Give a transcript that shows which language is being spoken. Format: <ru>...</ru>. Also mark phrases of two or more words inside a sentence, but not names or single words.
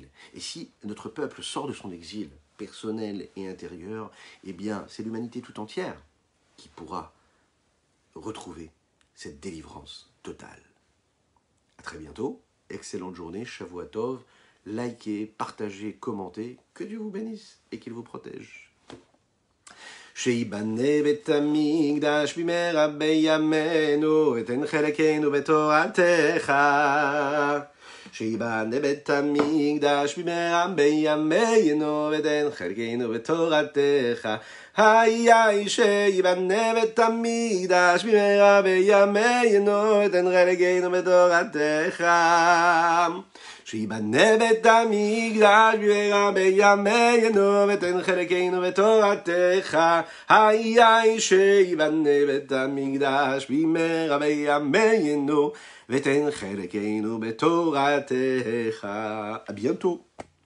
<fr>Et si notre peuple sort de son exil personnel et intérieur, eh bien c'est l'humanité tout entière qui pourra retrouver cette délivrance totale. À très bientôt, excellente journée,</fr> <he>שבוע טוב,</he> <fr>likez, partagez, commentez, que Dieu vous bénisse et qu'il vous protège.</fr> <he>שיבנה בית המקדש במהרה בימינו, ותן חלקנו בתורתך. שיבנה בית המקדש במהרה בימינו, ותן חלקנו בתורתך. היי שיבנה בית המקדש במהרה בימינו, ותן חלקנו בתורתך. שיבנה בית המקדש במהרה בימינו, ותן חלקנו בתורתך. היי שיבנה בית המקדש במהרה בימינו, ותן חלקנו בתורתך.</he> <fr>À bientôt.</fr>